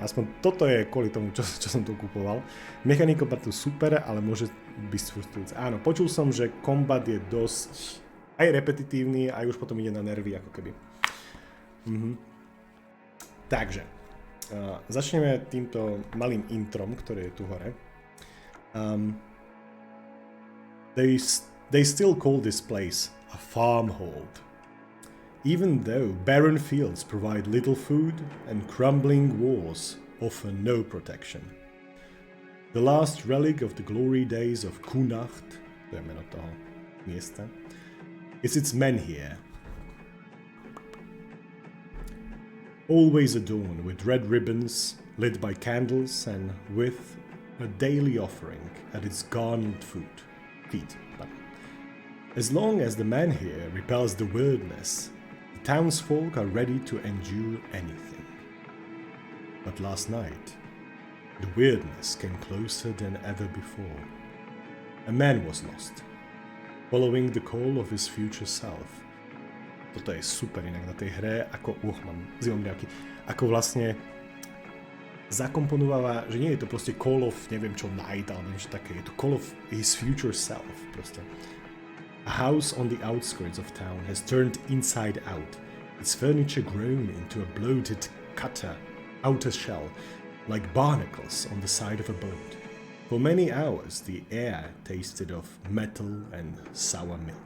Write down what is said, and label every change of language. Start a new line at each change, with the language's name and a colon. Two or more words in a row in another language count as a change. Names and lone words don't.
Slovak: Aspoň toto je kvôli tomu, čo som tu kupoval. Mechanika je super, ale môže byť frustrujúce. Áno, počul som, že kombat je dosť aj repetitívny, aj už potom ide na nervy, ako keby. Takže, začneme týmto malým introm, ktoré je tu hore.
English: They still call this place a farmhold. Even though barren fields provide little food and crumbling walls offer no protection. The last relic of the glory days of Kunacht,
Slovak: to je meno toho miesta,
English: is its men here. Always adorned with red ribbons lit by candles and with a daily offering at its garnered feet. As long as the man here repels the Wyrdness, the townsfolk are ready to endure anything. But last night, the Wyrdness came closer than ever before. A man was lost, following the call of his future self.
Slovak: Toto je super inak na tej hre, ako mám zimomriavky, ako vlastne zakomponováva, že nie je to proste
English: call of
Slovak: neviem čo night alebo niečo také, je to
English: call of his future self
Slovak: proste.
English: A house on the outskirts of town has turned inside out, its furniture grown into a bloated outer shell, like barnacles on the side of a boat. For many hours the air tasted of metal and sour milk.